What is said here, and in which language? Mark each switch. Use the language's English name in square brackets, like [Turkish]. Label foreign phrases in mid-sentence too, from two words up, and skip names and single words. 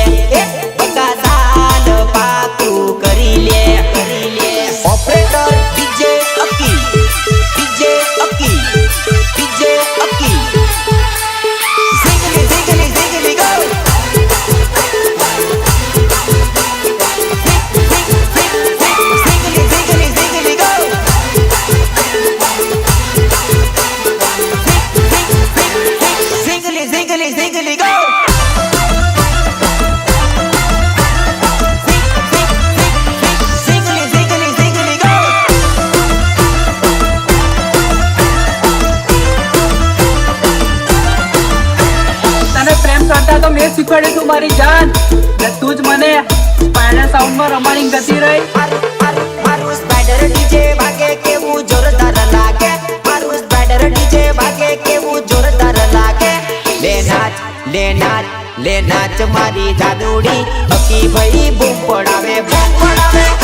[Gujarati] હે બકા સાલ પાકું કરી લે ઓપરેટર ડીજે અકી ડીજે અકી ડીજે અકી [English] zingly zingly zingly go zingly zingly zingly go Zingly, zingly, zingly, go! Zingly, zingly, zingly, go! [Gujarati] તને પ્રેમ કરતા તો મેં શીખવાડ્યું તું મારી જાન ને તું જ મને સ્પાઈડર સાઉન્ડમાં રમાડી ગતી રહી મારું સ્પાઈડર ડીજે વાગે કેવું જોરદાર લાગે મારું સ્પાઈડર ડીજે વાગે કેવું જોરદાર લાગે લે નાચ મારી જાદુડી અકી ભાઈ બૂમ પડાવે બૂમ પડાવે